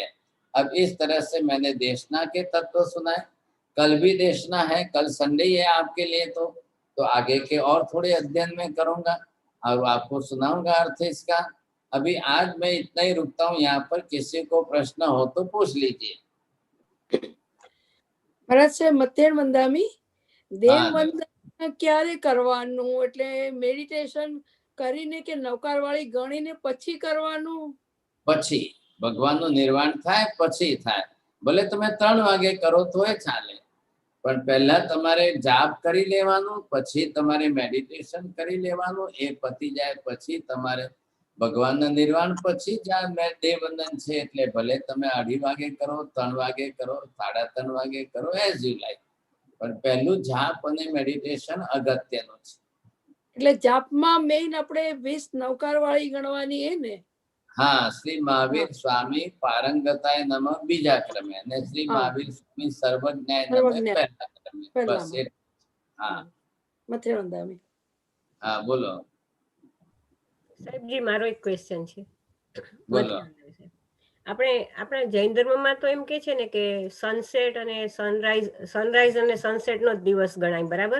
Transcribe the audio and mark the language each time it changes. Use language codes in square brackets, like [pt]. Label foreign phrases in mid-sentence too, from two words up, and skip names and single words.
[hi] अब इस तरह से मैंने देशना के तत्व सुनाए। कल भी देशना है, कल संडे है आपके लिए, तो आगे के और थोड़े अध्ययन में करूंगा और आपको सुनाऊंगा अर्थ इसका। अभी आज मैं इतना ही रुकता हूँ यहाँ पर। किसी को प्रश्न हो तो पूछ लीजिए। [gu] ભરત છે [pra] મધ્યન વંદામી [gu] દેવ વંદન ક્યારે કરવાનું, એટલે મેડિટેશન કરીને કે નવકાર વાળી ગણીને પછી કરવાનું? પછી ભગવાનનું નિર્વાણ થાય પછી થાય, ભલે તમે 3 વાગે કરો તોય ચાલે, પણ પહેલા તમારે જાપ કરી લેવાનું, પછી તમારે મેડિટેશન કરી લેવાનું, એ પતી જાય પછી તમારે ભગવાનના નિર્વાણ પછી જ્યાં દેવવંદન છે એટલે ભલે તમે 2:30 વાગે કરો, 3 વાગે કરો, 3:30 વાગે કરો, [en] as you like, [gu] પણ પહેલું જાપ અને મેડિટેશન અગત્યનું છે. એટલે જાપમાં મેઇન આપણે 20 નવકાર વાળી ગણવાની એ ને? हाँ, श्री महावीर स्वामी [sa] पारंगताय नमः [gu] બીજા ક્રમે ને श्री महावीर स्वामी [sa] सर्वज्ञाय नमः [gu] પહેલા ક્રમે। [hi] बस ये। हाँ [pra] મધ્યન વંદામી। [hi] हाँ बोलो [gu] સાહેબ જી, મારો એક ક્વેશ્ચન છે। બોલો। આપણે આપણા જૈન ધર્મમાં તો એમ કે છે ને કે સનસેટ અને સનરાઈઝ અને સનસેટ નો દિવસ ગણાય, બરાબર?